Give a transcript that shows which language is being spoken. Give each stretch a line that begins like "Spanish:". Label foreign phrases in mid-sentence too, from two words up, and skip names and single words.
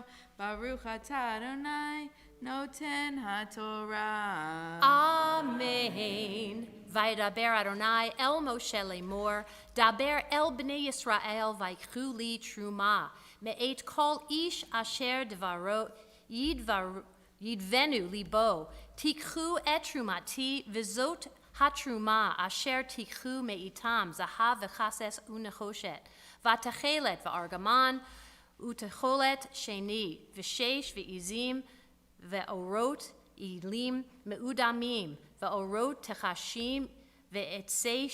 Hebrew: ברוך אתה אדוני נותן התורה. אמן. וידבר אדוני אל משה לאמר, דבר אל בני ישראל ויקחו לי תרומה, מאת כל איש אשר דברו ידבנו לבו, תקחו את תרומתי וזאת התרומה אשר תקחו מאתם זהב וכסף ונחשת, ותכלת וארגמן ותולעת שני ושש ועזים וערת אילם מאדמים וערת תחשים ועצי